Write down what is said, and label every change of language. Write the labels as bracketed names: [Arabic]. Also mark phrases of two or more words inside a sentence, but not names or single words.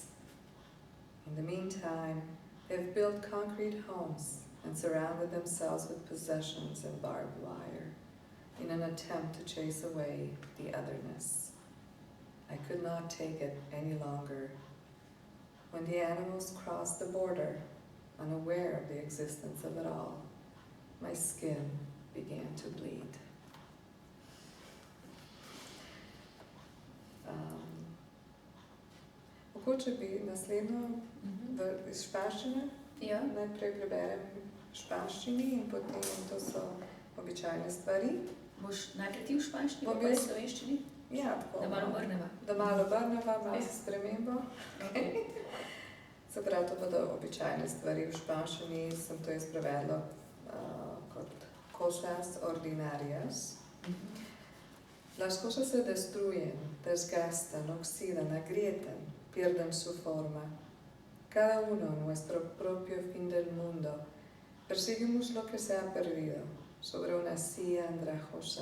[English] In the meantime, they've built concrete homes and surrounded themselves with possessions and barbed wire, in an attempt to chase away the otherness. I could not take it any longer. When the animals crossed the border, unaware of the existence of it all, my skin began to bleed. [Slovenian] Mogoče bi naslednjo iz španščine. Ja. Najprej preberem španščini in potem to so običajne stvari. Boš najprej ti v španščini, Bom pa v jaz. slovenščini? Ja, tako. Da malo obrneva. Da malo obrneva, malo s spremembo. Okay. Se pravi, to bodo običajne stvari v španščini, sem to jaz prevedla kot [Spanish] cosas ordinarias. Las cosas se destruyen, desgastan, oxidan, agrietan, pierden su forma. Cada uno en nuestro propio fin del mundo perseguimos lo que se ha perdido sobre una silla andrajosa.